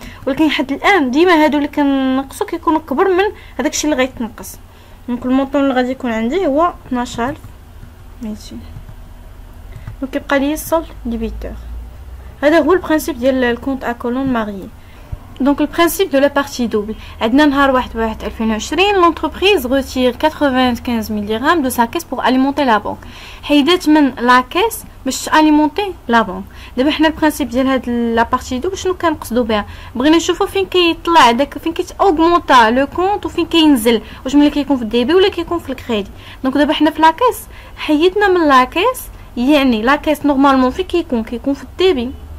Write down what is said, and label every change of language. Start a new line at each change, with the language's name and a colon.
Arabic: ولكن حد الان ديما هادو اللي كنقصو كيكونوا كبر من هذاك الشيء اللي غيتنقص. دونك المونطون اللي غادي يكون عندي هو 12200. دونك كيبقى لي السولد ديبيتور. هذا هو البرانسيپ ديال الكونت ا كولون ماريي.
French: Donc le principe de la partie double.
Arabic: عندنا نهار
French: 1/1/2020 l'entreprise retire 95 000 dirhams de sa caisse pour alimenter la banque.
Arabic: حيدات من لا كيس باش
French: alimenter la banque.
Arabic: دابا حنا البرانسيپ ديال هاد لا بارتي دوبل شنو كنقصدوا بها؟ بغينا نشوفوا فين كيطلع داك، فين كيتاوغمونطا لو كونط وفين كينزل، واش ملي كيكون في الديبي ولا كيكون في الكريدي. دونك دابا حنا في لا كيس حيدنا من لا كيس، يعني لا كيس نورمالمون فين كيكون في الديبي.